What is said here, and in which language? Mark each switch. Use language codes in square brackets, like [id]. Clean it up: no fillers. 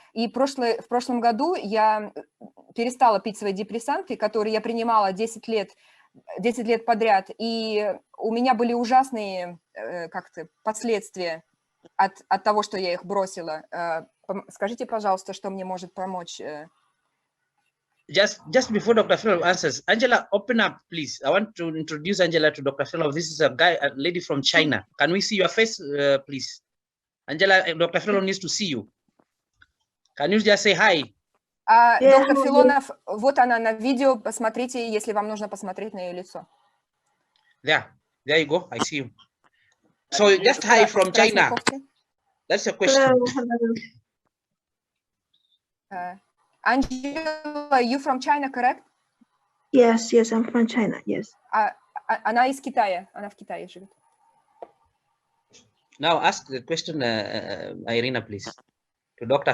[ru] И в прошлом году я перестала пить свои депрессанты, которые я принимала 10 лет подряд. И у меня были ужасные последствия от того, что я их бросила. Скажите, пожалуйста, что мне может помочь? [en] Just before Dr. Filonov answers, Angela, open up, please. I want to introduce Angela to Dr. Filonov. This is a lady from China. Can we see your face, please? Angela, Dr. Filonov needs to see you. Can you just say hi? [ru] Доктор Филонов, вот она на видео. Посмотрите, если вам нужно посмотреть на ее лицо. [en] There you go. I see you. So just hi from China. That's your question. Angela, you from China, correct? Yes, I'm from China, yes. [ru] Она из Китая, она в Китае живет. [en] Now ask the question, Irina, please, to Dr.